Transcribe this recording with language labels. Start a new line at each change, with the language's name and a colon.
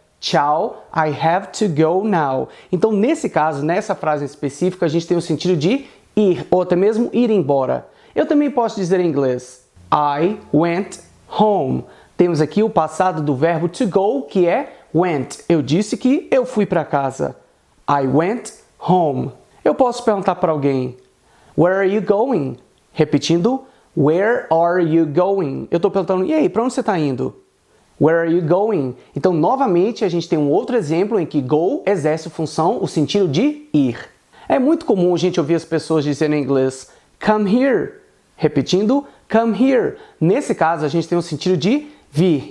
Portuguese: Tchau,
English: I have to go now.
Portuguese: Então, nesse caso, nessa frase específica, a gente tem o sentido de ir, ou até mesmo ir embora. Eu também posso dizer em inglês,
English: I went home.
Portuguese: Temos aqui o passado do verbo to go, que é went. Eu disse que eu fui para casa.
English: I went home.
Portuguese: Eu posso perguntar para alguém,
English: where are you going?
Portuguese: Repetindo,
English: where are you going?
Portuguese: Eu estou perguntando, e aí, para onde você está indo?
English: Where are you going?
Portuguese: Então, novamente, a gente tem um outro exemplo em que go exerce função, o sentido de ir. É muito comum a gente ouvir as pessoas dizendo em inglês,
English: come here.
Portuguese: Repetindo,
English: come here.
Portuguese: Nesse caso, a gente tem o sentido de vir.